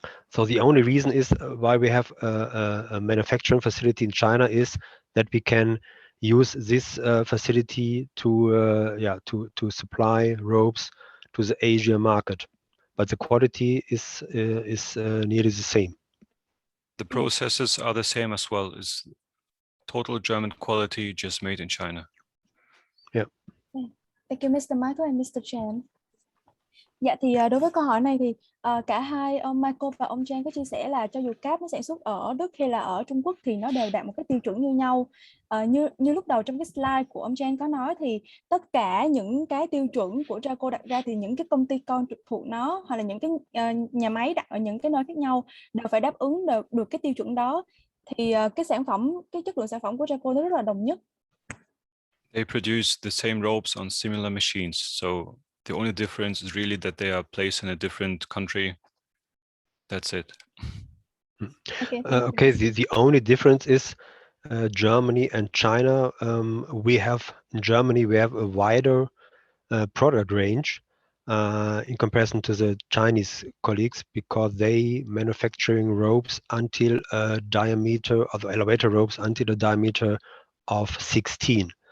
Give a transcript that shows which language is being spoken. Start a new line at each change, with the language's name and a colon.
English: So the only reason is why we have a manufacturing facility in China is that we can use this facility to supply ropes to the Asia market, but the quality is nearly the same. The processes are the same as well. It's total German quality, just made in China. Yeah. Thank you, Mr. Michael and Mr. Chan.
Vietnamese: Dạ thì đối với câu hỏi này thì cả hai ông Michael và ông Chan có chia sẻ là cho dù cáp nó sản xuất ở Đức hay là ở Trung Quốc thì nó đều đạt một cái tiêu chuẩn như nhau. Như lúc đầu trong cái slide của ông Chan có nói thì tất cả những cái tiêu chuẩn của Drako đặt ra thì những cái công ty con trực thuộc nó hoặc là những cái nhà máy đặt ở những cái nơi khác nhau đều phải đáp ứng được cái tiêu chuẩn đó. Thì cái chất lượng sản phẩm của Drako nó rất là đồng nhất.
English: They produce the same ropes on similar machines, so the only difference is really that they are placed in a different country. That's it. Okay. The only difference is Germany and China. In Germany we have a wider product range in comparison to the Chinese colleagues, because they manufacturing ropes until a diameter of elevator ropes until a diameter of 16.